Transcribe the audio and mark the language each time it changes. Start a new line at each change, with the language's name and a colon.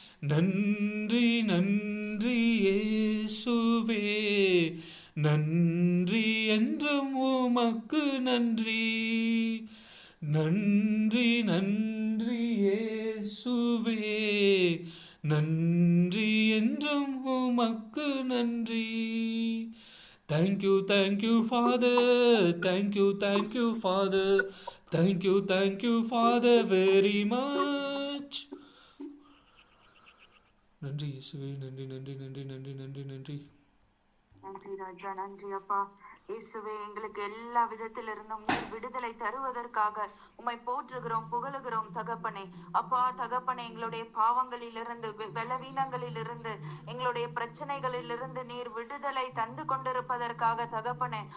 Tamil: நன்றி நன்றி இயேசுவே நன்றி, என்றும் உமக்கு நன்றி. நன்றி நன்றி இயேசுவே நன்றி, என்றும் உமக்கு நன்றி.
English: Thank you Father, thank you Father, thank you Father very much.
Tamil: நன்றி இயேசுவே, நன்றி நன்றி நன்றி நன்றி நன்றி நன்றி நன்றி ராஜா, நன்றி அப்பா. இயேசுவே, எங்களுக்கு எல்லா விதத்திலிருந்தும் நீர் விடுதலை தருவதற்காக உம்மை போற்றுகிறோம், புகழுகிறோம் தகப்பனே. அப்பா தகப்பனே, எங்களுடைய பாவங்களிலிருந்து, பலவீனங்களிலிருந்து, எங்களுடைய பிரச்சனைகளிலிருந்து நீர் விடுதலை தந்து கொண்டிருப்பதற்காக தகப்பனே.